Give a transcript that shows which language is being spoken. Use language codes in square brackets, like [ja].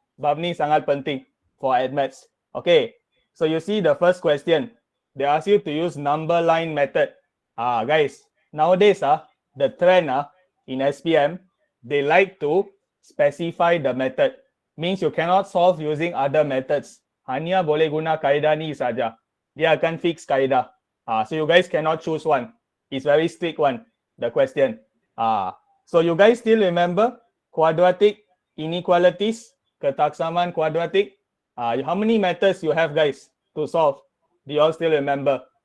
[ms] Bab ni sangat penting [en] for AdMaths. Okay. So you see the first question. They ask you to use number line method. Guys, nowadays the trend in SPM, they like to specify the method. Means you cannot solve using other methods. [ms] Hanya boleh guna kaedah ni saja. Dia akan fix kaedah. [en] So you guys cannot choose one. It's very strict one, the question. So you guys still remember quadratic inequalities, [ms] ketaksamaan quadratic? [en] How many methods you have, guys, to solve? Do you all still remember?